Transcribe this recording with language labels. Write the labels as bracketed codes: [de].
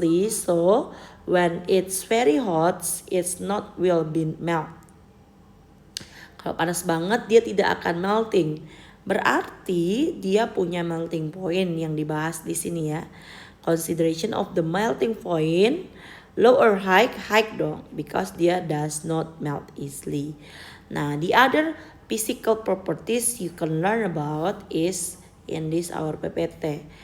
[en] So when it's very hot, it's not will be melt. [id] Kalau panas banget dia tidak akan melting. Berarti dia punya melting point yang dibahas di sini ya. [en] Consideration of the melting point, low or high dong, because dia does not melt easily. Nah, the other physical properties you can learn about is in this our PPT.